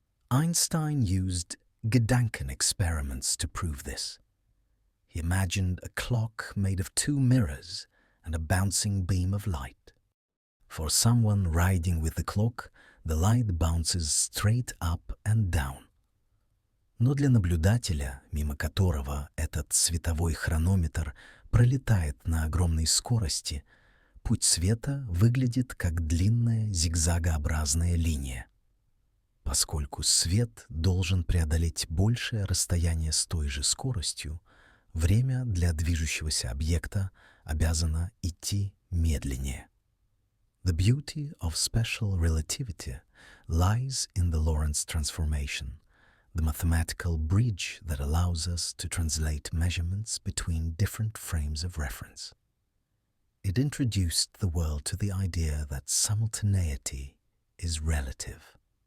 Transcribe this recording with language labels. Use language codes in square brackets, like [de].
[en] Einstein used Gedanken experiments to prove this. He imagined a clock made of 2 mirrors and a bouncing beam of light. For someone riding with the clock, the light bounces straight up and down. [ru] Но для наблюдателя, мимо которого этот световой хронометр пролетает на огромной скорости, путь света выглядит как длинная зигзагообразная линия. Поскольку свет должен преодолеть большее расстояние с той же скоростью, время для движущегося объекта обязано идти медленнее. [en] The beauty of special relativity lies in the Lorentz transformation, the mathematical bridge that allows us to translate measurements between different frames of reference. It introduced the world to the idea that simultaneity is relative.